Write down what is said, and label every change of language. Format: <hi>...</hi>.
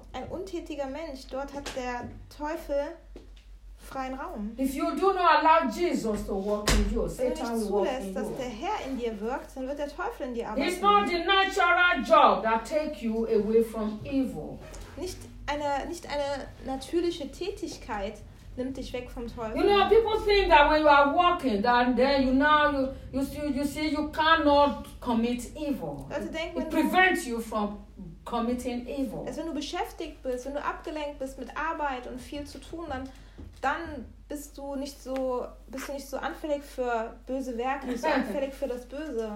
<de>Ein untätiger Mensch, dort hat der Teufel freien Raum.</de> <en>If you do not allow Jesus to work in you, Satan will work in you.</en> <de>Wenn du zulässt, dass der Herr in dir wirkt, dann wird der Teufel in dir arbeiten.</de> <en>It's not the natural job that takes you away from evil.</en> <de>Nicht eine natürliche Tätigkeit nimmt dich weg vom Teufel.</de> <en>You know, people think that when you are walking, then you now you see you cannot commit evil.</en> <de>Also denken,</de> <en>it prevents you from committing evil.</en> <de>Also wenn du beschäftigt bist, wenn du abgelenkt bist mit Arbeit und viel zu tun, dann dann bist du nicht so anfällig für böse Werke, nicht so anfällig für das Böse.</de>